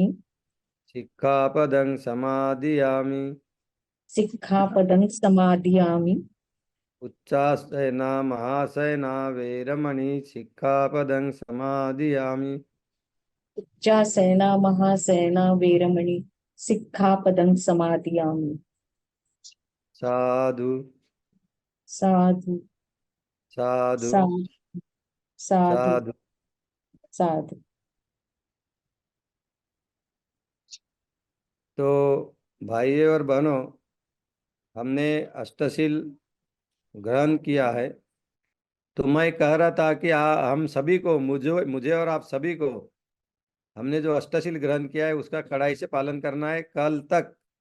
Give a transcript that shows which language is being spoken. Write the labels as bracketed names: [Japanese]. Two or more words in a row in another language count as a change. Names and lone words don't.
[Pali] सिक्खापदं समादियामि। सिक्खापदं समादियामि उच्चासना महासैना वेरमणि सिक्खापदं समादियामि। उच्चासना महासैना वेरमणि सिक्खापदं समादियामि। साधु साधु साधु साधु साधु साधु। साधु। [Hindi] तो भाइयों और बहनों, हमने अष्टशील ग्रहण किया है। तो मैं कह रहा था कि हम सभी को, मुझे मुझे और आप सभी को, हमने जो अष्टशील ग्रहण किया है उसका कड़ाई से पालन करना है कल तक।